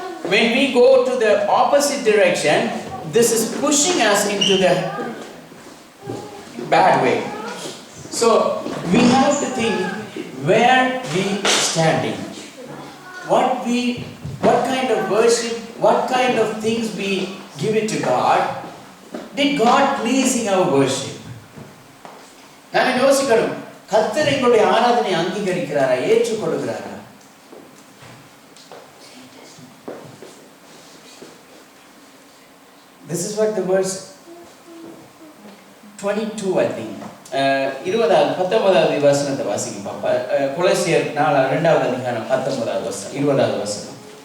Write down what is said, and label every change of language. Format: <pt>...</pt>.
<en>When we go to the opposite direction, this is pushing us into the bad way. So we have to think where we standing, what kind of worship, what kind of things we give it to God. Did God pleasing our worship?</en> <ta>நான் யோசிக்கணும், கர்த்தர் எங்களுடைய ஆராதனை அங்கீகரிக்கிறாரா, ஏற்றுக்கொள்கிறாரா?</ta> <en>This is what the verse 22, I think.</en> <ta>19வது வசனத்தை வாசிங்க பாப்பா. கொலோசியர் 2வது அதிகாரம் 19வது வசனம், 20வது வசனம்.</ta>